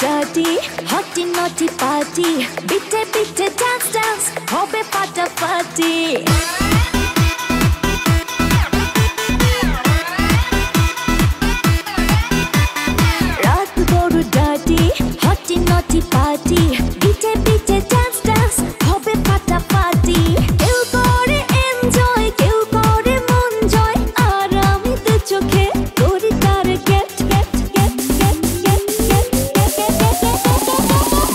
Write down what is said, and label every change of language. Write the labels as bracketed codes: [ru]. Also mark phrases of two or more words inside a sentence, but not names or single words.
[en] dirty, hotty naughty party. [de] Bitte bitte [en] dance dance, [bn] hobe ফাটাফাটি। রাত বড় [en] dirty, hotty naughty party. [de] Bitte bitte [en] dance dance, hobe ফাটাফাটি। [bn] কেউ করে enjoy, কেউ করে মন জয়, আর আমি তো চোখে করি তার [en] get get get get [bn] get get get get।